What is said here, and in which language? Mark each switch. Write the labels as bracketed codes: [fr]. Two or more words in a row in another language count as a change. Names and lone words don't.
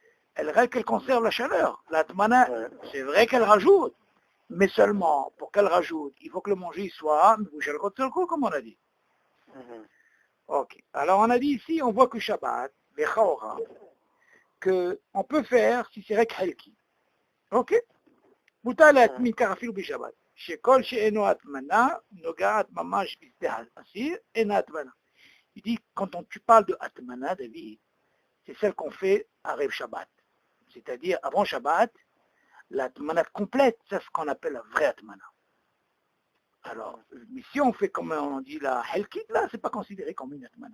[fr] qu'elle conserve la chaleur. La atmana, Ouais. c'est vrai qu'elle rajoute, mais seulement pour qu'elle rajoute, il faut que le manger soit comme on a dit. Mhm. Ok. Alors on a dit ici, on voit que Shabbat, que on peut faire si c'est [he] רק חלקי. [fr] Ok. [he] מותר להתמין כך אפילו בשבת, שכל שאינו הטמנה נוגעת ממש בשדה האסיר, אינה הטמנה. [fr] Il dit, tu parles de Atmana, David, c'est celle qu'on fait à [he] ערב שבת. [fr] C'est-à-dire, avant Shabbat, l'Atmana complète, c'est ce qu'on appelle la vraie Atmana. Alors, mais si on fait comme on dit la Helkit, là, c'est pas considéré comme une Atmana.